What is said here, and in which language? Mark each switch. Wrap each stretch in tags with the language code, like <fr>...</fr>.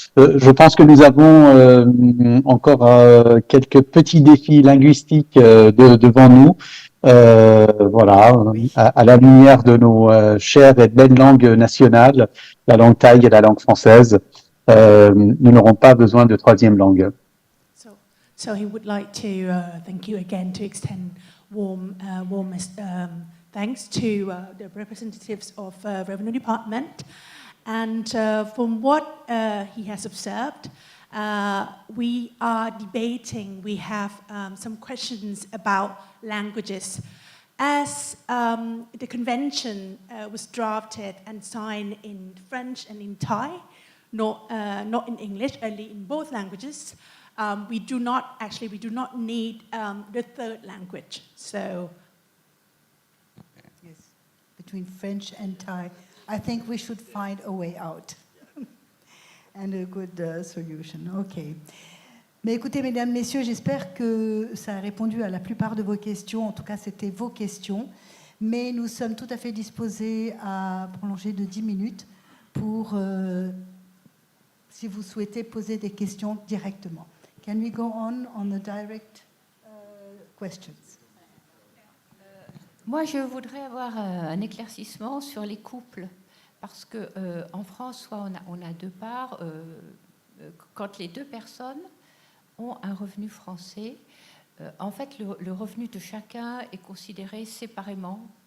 <fr>Je pense que nous avons encore quelques petits défis linguistiques devant nous. Voilà, à la lumière de nos chères et belles langues nationales, la langue thaï et la langue française, nous n'aurons pas besoin de troisième langue.</fr> <en>So he would like to thank you again to extend warmest thanks to the representatives of Revenue Department. And from what he has observed, we are debating, we have some questions about languages. As the convention was drafted and signed in French and in Thai, not in English, only in both languages, we do not need the third language. So, Yes, between French and Thai, I think we should find a way out and a good solution. OK.</en> <fr>Mais écoutez, mesdames, messieurs, j'espère que ça a répondu à la plupart de vos questions. En tout cas, c'était vos questions. Mais nous sommes tout à fait disposés à prolonger de 10 minutes pour, si vous souhaitez, poser des questions directement.</fr> <en>Can we go on the direct questions?</en> <fr>Moi, je voudrais avoir un éclaircissement sur les couples. Parce qu'en France, soit on a deux parts. Quand les deux personnes ont un revenu français, en fait, le revenu de chacun est considéré séparément.</fr>